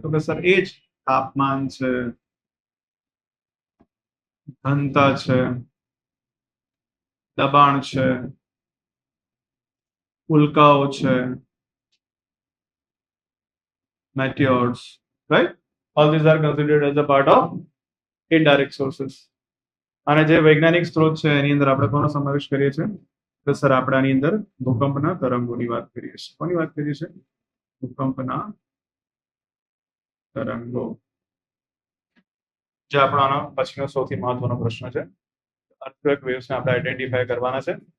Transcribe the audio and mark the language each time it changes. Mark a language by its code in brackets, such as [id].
[gu] તો કે સર એ જ તાપમાન છે, ઘનતા છે, દબાણ છે, ઉલ્કાઓ છે, meteors, right? [en] All these are considered as a part of indirect sources. [gu] અને જે વૈજ્ઞાનિક સ્ત્રોત છે એની અંદર આપણે કોનો સમાવેશ કરીએ છીએ? તો સર આપણે આની અંદર ભૂકંપના તરંગોની વાત કરીએ છીએ. કોની વાત કરીએ છીએ? ભૂકંપના તરંગો. જે આપણો આનો પછીનો સૌથી મહત્વનો પ્રશ્ન છે. અર્થક્વેક વેવ્સને આપણે આઈડેન્ટિફાય કરવાના છે.